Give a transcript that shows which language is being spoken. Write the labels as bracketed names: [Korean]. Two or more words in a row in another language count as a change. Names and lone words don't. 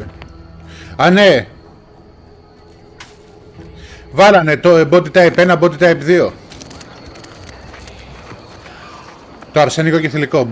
[Greek] Α, ναι! Βάλανε το [English] body type 1, body type 2. [Greek] Το αρσενικό και θηλυκό.